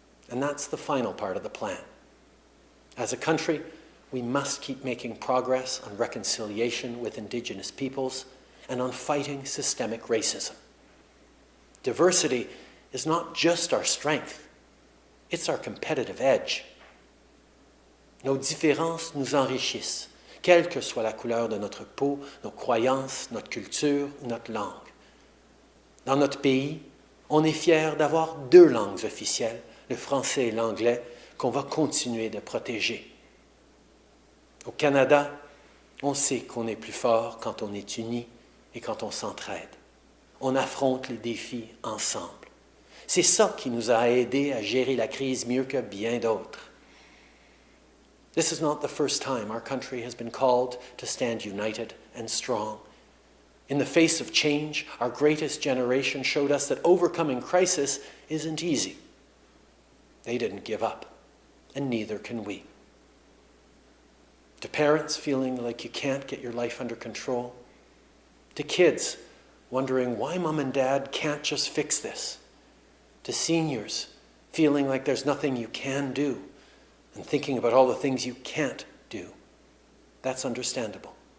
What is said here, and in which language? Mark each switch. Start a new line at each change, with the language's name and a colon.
English: And that's the final part of the plan. As a country, we must keep making progress on reconciliation with Indigenous peoples and on fighting systemic racism. Diversity is not just our strength, it's our competitive edge.
French: Nos différences nous enrichissent, quelle que soit la couleur de notre peau, nos croyances, notre culture ou notre langue. Dans notre pays, on est fiers d'avoir 2 langues officielles, le français et l'anglais, qu'on va continuer de protéger. Au Canada, on sait qu'on est plus fort quand on est unis et quand on s'entraide. On affronte les défis ensemble. C'est ça qui nous a aidés à gérer la crise mieux que bien d'autres.
English: This is not the first time our country has been called to stand united and strong. In the face of change, our greatest generation showed us that overcoming crisis isn't easy. They didn't give up, and neither can we. To parents feeling like you can't get your life under control, to kids wondering why mom and dad can't just fix this, to seniors feeling like there's nothing you can do and thinking about all the things you can't do. That's understandable.